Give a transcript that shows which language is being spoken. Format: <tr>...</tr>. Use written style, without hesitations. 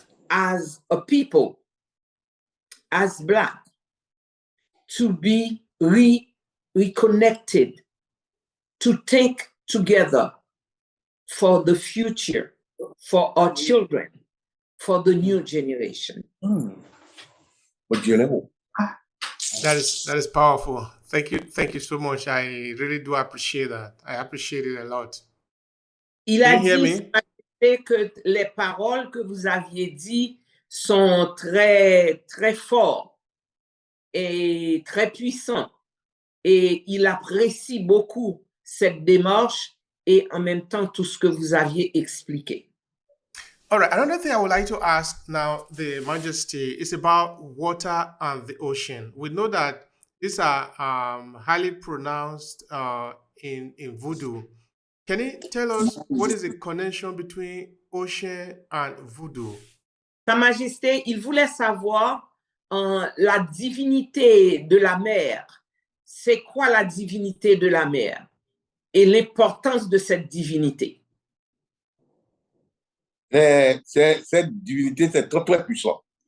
<en>as a people, as Black, to be reconnected, to think together for the future, for our children, for the new generation. That is powerful. Thank you so much. I really do appreciate that. I appreciate it a lot.</en> <fr>Il a dit que les paroles que vous aviez dites sont très, très fortes et très puissantes. Et il apprécie beaucoup cette démarche et en même temps tout ce que vous aviez expliqué.</fr> <en>All right. Another thing I would like to ask now, the Majesty, is about water and the ocean. We know that these are highly pronounced in Voodoo. Can you tell us what is the connection between ocean and Voodoo?</en> <fr>Sa Majesté, il voulait savoir la divinité de la mer. C'est quoi la divinité de la mer et l'importance de cette divinité? Cette divinité, c'est très, très puissant.</fr>